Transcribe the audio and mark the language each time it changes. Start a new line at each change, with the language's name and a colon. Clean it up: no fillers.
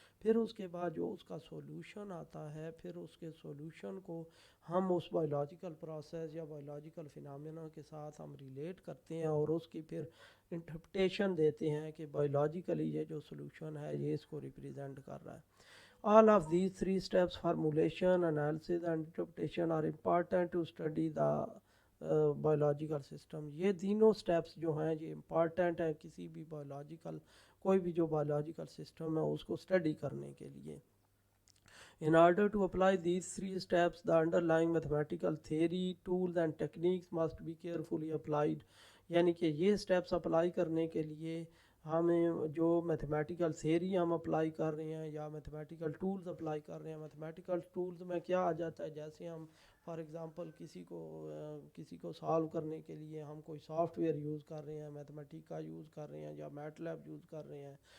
Urdu: پھر اس کے بعد جو اس کا سولوشن آتا ہے پھر اس کے سولوشن کو ہم اس بایولوجیکل پروسیس یا بایولوجیکل فینامنا کے ساتھ ہم ریلیٹ کرتے ہیں اور اس کی پھر انٹرپریٹیشن دیتے ہیں کہ بایولوجیکلی یہ جو سولوشن ہے یہ اس کو ریپریزنٹ کر رہا ہے.
English: All of these 3 steps, formulation, analysis and interpretation, are important to study the biological system.
Urdu: یہ تینوں سٹیپس جو ہیں یہ امپارٹنٹ ہیں کسی بھی بایولوجیکل کوئی بھی جو بایولوجیکل سسٹم ہے اس کو اسٹڈی کرنے کے لیے.
English: In order to apply these 3 steps, the underlying mathematical theory, tools and techniques must be carefully applied.
Urdu: یعنی کہ یہ سٹیپس اپلائی کرنے کے لیے ہمیں جو میتھمیٹیکل تھیری ہم اپلائی کر رہے ہیں یا میتھمیٹیکل ٹولز اپلائی کر رہے ہیں. میتھمیٹیکل ٹولز میں کیا آ جاتا ہے جیسے ہم فار ایگزامپل کسی کو سالو کرنے کے لیے ہم کوئی سافٹ ویئر یوز کر رہے ہیں میتھمیٹیکا یوز کر رہے ہیں یا میٹ لیب یوز کر رہے ہیں.